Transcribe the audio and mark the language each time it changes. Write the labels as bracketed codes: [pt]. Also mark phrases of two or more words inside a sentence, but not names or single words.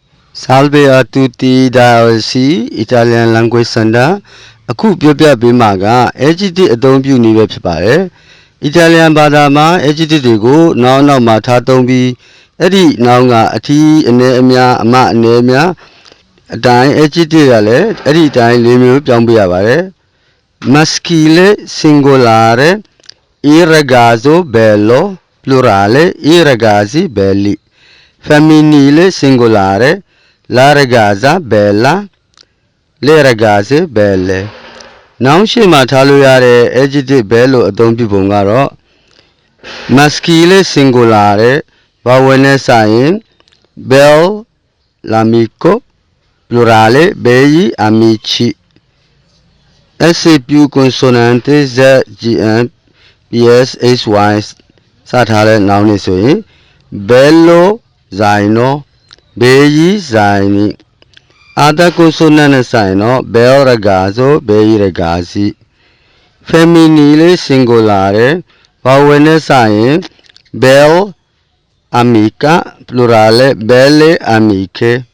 [it] Salve a tutti da oggi [my] Italian Language Center အခုပြောပြပေးမှာက adjective အသုံးပြုနည်းပဲဖြစ်ပါတယ် Italian ဘာသာမှာ adjective တွေကိုနောက်မှာ ထားသုံးပြီးအဲ့ဒီနောက်ကအထီးအနေအများအမအနေအများအတိုင်း adjective ကလည်းအဲ့ဒီအ တိုင်း၄မျိုးပြောင်းပြရပါတယ် [it] Maschile singolare il ragazzo bello plurale i ragazzi belli Femminile singolare la ragazza bella le ragazze belle [my] နောက်ရှိမှထားလို့ရတဲ့ [it] adjective [my] ပဲလို့အသုံးပြုပုံကတော့ [it] maschile singolare [my] ဘာဝင်နဲ့စရင် [it] bel l'amico plurale begli amici S più consonante Z GN PS HY [my] စထားတဲ့ noun တွေဆိုရင် [it] bello zaino begli zaini Altra consonante no? Bel ragazzo, bei ragazzi. Femminile singolare, bawene sain, bel amica, plurale, belle amiche.